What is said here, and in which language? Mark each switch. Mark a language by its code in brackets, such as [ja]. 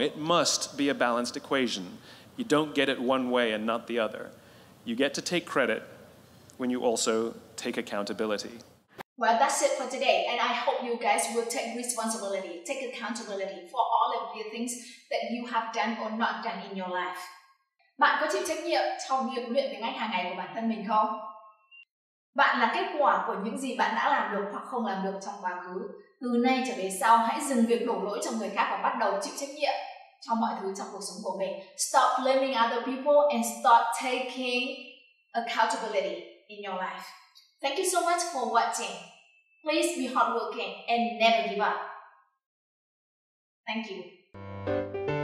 [en] It must be a balanced equation. You don't get it one way and not the other. You get to take credit when you also take accountability. Well, that's it for today, and I hope you guys will take responsibility, take accountability for all of the things that you have done or not done in your life. [vi] Bạn có chịu trách nhiệm trong việc luyện tiếng Anh hàng ngày của bản thân mình không? Bạn là kết quả của những gì bạn đã làm được hoặc không làm được trong quá khứ. Từ nay trở về sau, hãy dừng việc đổ lỗi cho người khác và bắt đầu chịu trách nhiệm trong mọi thứ trong cuộc sống của mình. [en] Stop blaming other people and start taking accountability in your life. Thank you so much for watching. Please be hardworking and never give up. Thank you.